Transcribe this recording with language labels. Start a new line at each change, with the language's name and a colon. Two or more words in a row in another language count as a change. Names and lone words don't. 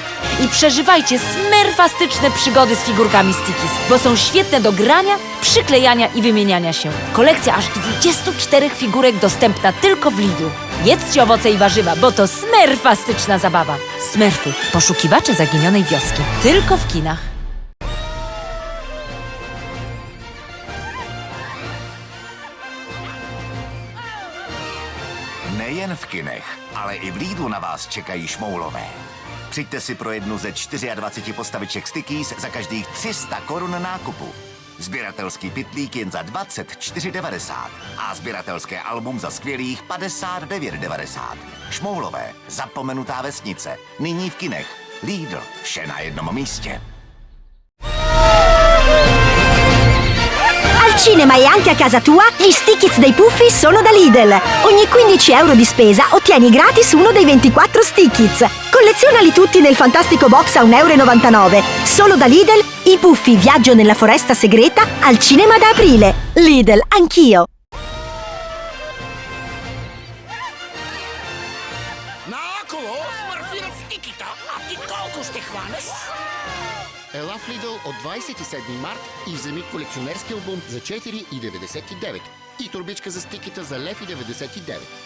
Polish: I przeżywajcie smerfastyczne przygody z figurkami Stickies, bo są świetne do grania, przyklejania i wymieniania się. Kolekcja aż 24 figurek dostępna tylko w Lidlu. Jedzcie owoce i warzywa, bo to smerfastyczna zabawa. Smurfy, poszukiwacze zaginionej wioski. Tylko w kinach.
Czech: Nejen v kinech, ale i v Lidlu na vás čekají šmoulové. Přijďte si pro jednu ze 24 postaviček Stickies za každých 300 korun nákupu. Sběratelský pytlík jen za 24,90 a sběratelské album za skvělých 59,90. Šmoulové, zapomenutá vesnice, nyní v kinech. Lidl, vše na jednom místě.
Italian: Al cinema e anche a casa tua, gli Stickies dei Puffi sono da Lidl. Ogni 15 euro di spesa ottieni gratis uno dei 24 Stickies. Collezionali tutti nel fantastico box a 1,99 euro. Solo da Lidl, i Puffi Viaggio nella foresta segreta al cinema da aprile. Lidl, anch'io.
Bulgarian: Наоколо смърфират стиките, а ти колко ще хванеш? Ела в Lidl от 27 март и вземи колекционерски албум за 4,99 и турбичка за стиките за 1,99 лв.